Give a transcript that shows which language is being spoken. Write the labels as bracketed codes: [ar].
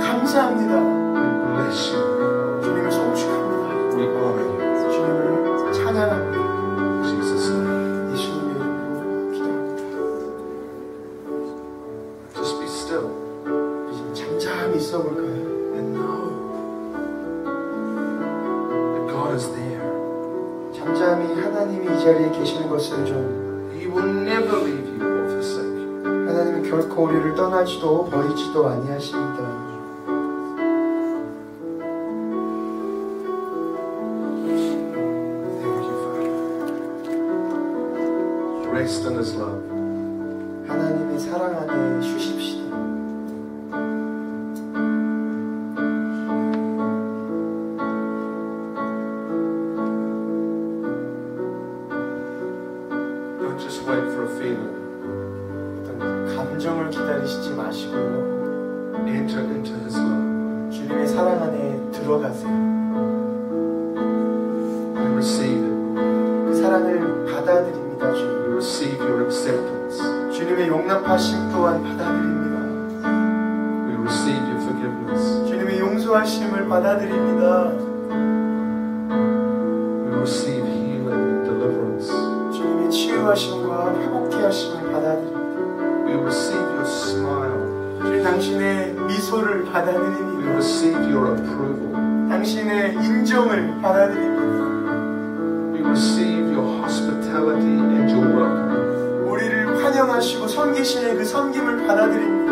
[ko] 감사합니다. [en] We bless you. [ko] 주님을 송축합니다. [en] We honor you. [ko] 주님을 찬양합니다. [en] In Jesus' name. [ko] 예수님의 이름으로 기도합니다. [en] Just be still [ko] 이제 잠잠히 있어 볼까요? [en] and know that God is there. [ko] 잠잠히 하나님이 이 자리에 계시는 것을 좀 [en] He will never leave you or forsake you. [ko] 하나님은 결코 우리를 떠나지도 버리지도 아니하십니다. [en] Thank you, Father. Rest in His love. [ko] 하나님의 사랑 안에 쉬십시다. [en] Don't just wait for a feeling. [ko] 어떤 감정을 기다리시지 마시고요. [en] Enter into His love. [ko] 주님의 사랑 안에 들어가세요. [en] We receive it. [ko] 그 사랑을 받아들입니다. 주님. [en] We receive your acceptance. [ko] 주님의 용납하심 또한 받아들입니다. [en] We receive your forgiveness. [ko] 주님의 용서하심을 받아들입니다. [en] We receive healing and deliverance. [ko] 주님의 치유하심과 회복케 하심을 받아들입니다. [en] We receive your smile. [ko] 주님 당신의 미소를 [en] We [ko] 받아들입니다. [en] receive your approval. [ko] 당신의 인정을 받아들입니다. [en] We receive your hospitality and your welcome. [ko] 우리를 환영하시고 섬기시는 그 섬김을 받아들입니다.